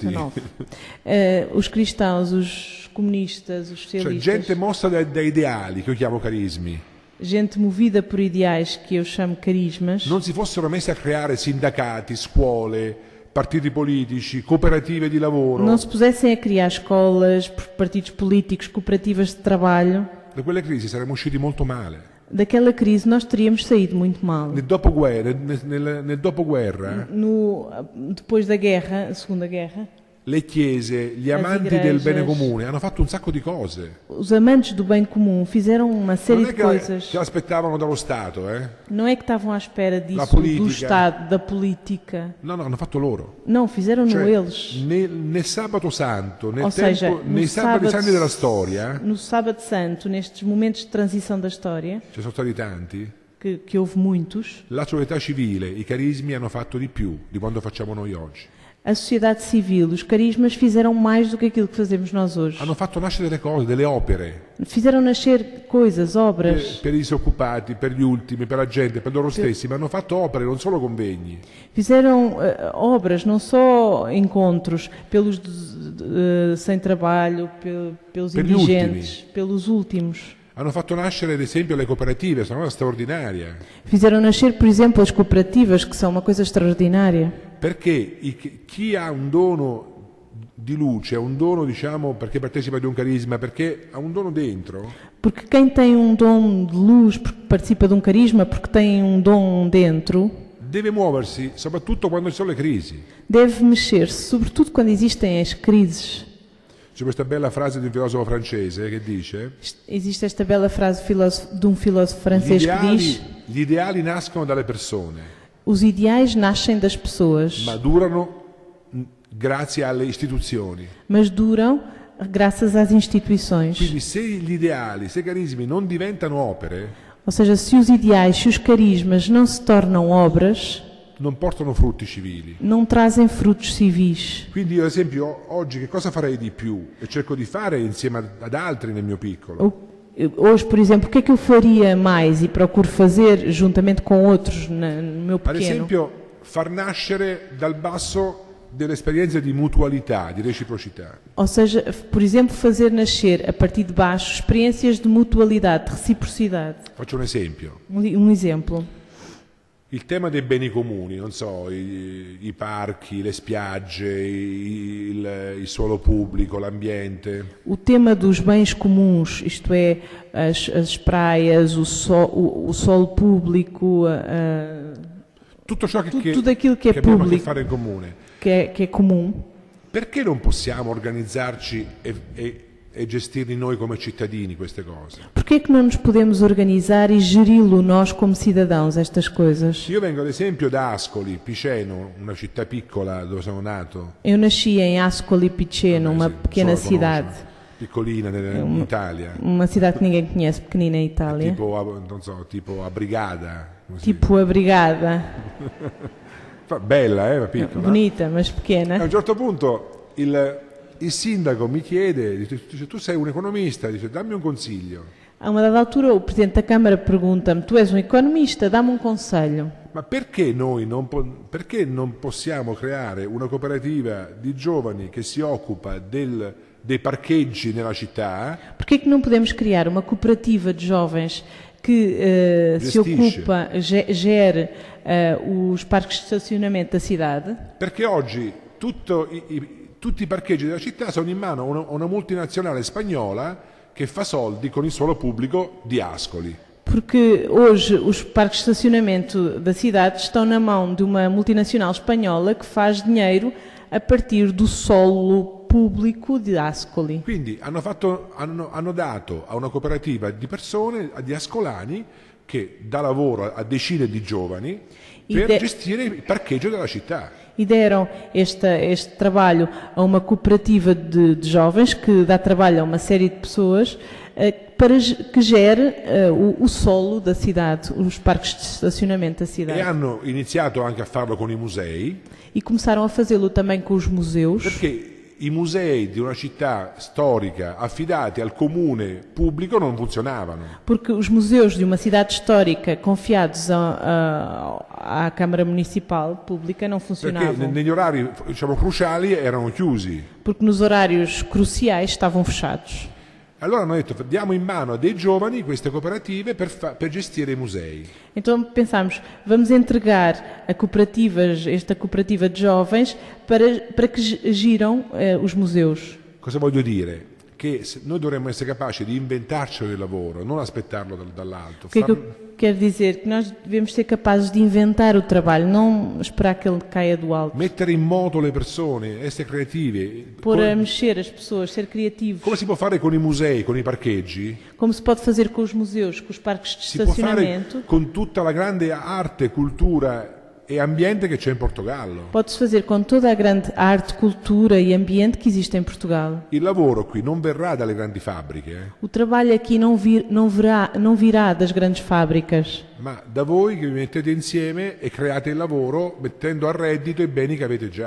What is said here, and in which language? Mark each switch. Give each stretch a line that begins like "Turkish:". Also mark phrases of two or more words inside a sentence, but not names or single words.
Portuguese: XIX, os cristãos, os comunistas, os
Italian: cioè
Portuguese: socialistas,
Italian: gente mossa da ideali che io chiamo carismi,
Portuguese: gente movida por ideais que eu chamo carismas,
Italian: non si fossero messi a creare sindacati, scuole, partiti politici, cooperative di lavoro,
Portuguese: não se pusessem a criar escolas, partidos políticos, cooperativas de trabalho,
Italian: da quelle crisi saremmo usciti molto male.
Portuguese: daquela crise nós teríamos saído muito mal.
Italian: Nel dopoguerra,
Portuguese: Depois da guerra, a Segunda Guerra,
Italian: le chiese, gli
Portuguese: As
Italian: amanti del bene
Portuguese: igrejas.
Italian: comune hanno fatto un sacco di cose.
Portuguese: os amantes do bem comum fizeram uma série
Italian: Non è
Portuguese: de coisas.
Italian: che aspettavano dallo Stato,
Portuguese: Não é que estavam à espera disso, política. do Estado, da política.
Italian: No, hanno fatto loro.
Portuguese: Não, fizeram-no
Italian: Cioè,
Portuguese: eles.
Italian: nel sabato santo,
Portuguese: Ou seja,
Italian: nei sabati santi della storia,
Portuguese: no Sábado Santo, nestes momentos de transição da história,
Italian: ci sono stati tanti,
Portuguese: que houve muitos,
Italian: la società civile, i carismi hanno fatto di più di quanto facciamo noi oggi.
Portuguese: a sociedade civil, os carismas fizeram mais do que aquilo que fazemos nós hoje.
Italian: Hanno fatto nascere delle cose, delle opere,
Portuguese: Fizeram nascer coisas, obras.
Italian: per i disoccupati, per gli ultimi, per la gente, per loro stessi, ma hanno fatto opere, non solo convegni.
Portuguese: Fizeram obras, não só encontros, pelos sem trabalho, pelos
Italian: Per gli
Portuguese: indigentes, pelos últimos.
Italian: Hanno fatto nascere, ad esempio, le cooperative, sono una cosa straordinaria.
Portuguese: Fizeram nascer, por exemplo, as cooperativas, que são uma coisa extraordinária.
Italian: Perché chi ha un dono di luce, ha un dono, diciamo, perché partecipa di un carisma, perché ha un dono dentro,
Portuguese: Porque quem tem um dom de luz, porque participa de um carisma, porque tem um dom dentro,
Italian: deve muoversi, soprattutto quando ci sono le crisi.
Portuguese: deve mexer-se, sobretudo quando existem as crises.
Italian: C'è questa bella frase di un filosofo francese che dice:
Portuguese: Existe esta bela frase de um filósofo francês que diz:
Italian: gli ideali nascono dalle persone,
Portuguese: os ideais nascem das pessoas,
Italian: ma durano grazie alle istituzioni.
Portuguese: mas duram graças às instituições.
Italian: Quindi se gli ideali, se i carismi non diventano opere,
Portuguese: Ou seja, se os ideais, se os carismas não se tornam obras,
Italian: non portano frutti civili.
Portuguese: não trazem frutos civis.
Italian: Quindi io ad esempio oggi che cosa farei di più? E cerco di fare insieme ad altri nel mio piccolo.
Portuguese: Hoje, por exemplo, o que é que eu faria mais e procuro fazer juntamente com outros no meu
Italian: Ad
Portuguese: pequeno?
Italian: esempio far nascere dal basso delle esperienze di mutualità, di reciprocità.
Portuguese: Ou seja, por exemplo, fazer nascer a partir de baixo experiências de mutualidade, de reciprocidade.
Italian: Faccio un esempio.
Portuguese: Um exemplo.
Italian: Il tema dei beni comuni, non so, i parchi, le spiagge, il suolo pubblico, l'ambiente.
Portuguese: O tema dos bens comuns, isto é, as praias, o solo público,
Italian: Tutto ciò che
Portuguese: tudo aquilo que é
Italian: abbiamo a che
Portuguese: público,
Italian: fare in comune.
Portuguese: que é comum.
Italian: Perché non possiamo organizzarci e gestirli noi come cittadini queste cose?
Portuguese: Porquê é que não nos podemos organizar e geri-lo nós como cidadãos, estas coisas?
Italian: Io vengo ad esempio da Ascoli, Piceno, una città piccola dove sono nato.
Portuguese: Eu nasci em Ascoli Piceno, uma
Italian: Sì,
Portuguese: pequena
Italian: solo
Portuguese: cidade.
Italian: conosco. Piccolina in Italia.
Portuguese: Uma cidade que ninguém conhece, pequenina em Itália. Tipo a Brigada.
Italian: Così.
Portuguese: Tipo a Brigada.
Italian: Bella, ma piccola.
Portuguese: Bonita, mas
Italian: A
Portuguese: pequena.
Italian: un certo punto il sindaco mi chiede, dice, tu sei un economista, dice, dammi un consiglio.
Portuguese: A uma dada altura, o Presidente da Câmara pergunta-me: tu és um economista, dá-me um conselho.
Italian: Ma perché noi perché non possiamo creare una cooperativa di giovani che si occupa dei parcheggi nella città?
Portuguese: Porquê é que não podemos criar uma cooperativa de jovens que se
Italian: Gestisce.
Portuguese: ocupa, gere os parques de estacionamento da cidade?
Italian: Perché oggi tutti i parcheggi della città sono in mano a una multinazionale spagnola che fa soldi con il suolo pubblico di Ascoli.
Portuguese: Porque hoje os parques de estacionamento da cidade estão na mão de uma multinacional espanhola que faz dinheiro a partir do solo
Italian: pubblico di Ascoli. Quindi hanno dato a una cooperativa di persone, di ascolani, che dà lavoro a decine di giovani per gestire il parcheggio della città.
Portuguese: E deram este trabalho a uma cooperativa de jovens que dá trabalho a uma série de pessoas para que gere o solo da cidade, os parques de estacionamento da cidade.
Italian: E hanno iniziato anche a farlo con i musei.
Portuguese: E começaram a fazê-lo também com os museus.
Italian: Perché i musei di una città storica affidati al comune pubblico non funzionavano.
Portuguese: Porque os museus de uma cidade histórica confiados à Câmara Municipal Pública não funcionavam.
Italian: Perché negli orari, diciamo, cruciali erano chiusi.
Portuguese: Porque nos horários cruciais estavam fechados.
Italian: Allora hanno detto, diamo in mano a dei giovani queste cooperative per gestire i musei.
Portuguese: Então pensámos, vamos entregar a cooperativas, esta cooperativa de jovens para que giram os museus.
Italian: Cosa voglio dire? Che noi dovremmo essere capaci di inventarcelo il lavoro, non aspettarlo dall'alto.
Portuguese: O que é que eu quero dizer? Que nós devemos ser capazes de inventar o trabalho, não esperar que ele caia do alto.
Italian: Mettere in moto le persone, essere creative.
Portuguese: Pôr a mexer as pessoas, ser criativos.
Italian: Come si può fare con i musei, con i parcheggi?
Portuguese: Como se pode fazer com os museus, com os parques de
Italian: Si può fare
Portuguese: estacionamento.
Italian: con tutta la grande arte, cultura e ambiente che c'è in Portogallo.
Portuguese: Pode-se fazer com toda a grande arte, cultura e ambiente que existe em Portugal.
Italian: Il lavoro qui non verrà dalle grandi fabbriche,
Portuguese: O trabalho aqui não virá das grandes fábricas,
Italian: ma da voi che vi mettete insieme e create il lavoro mettendo a reddito i beni che avete già.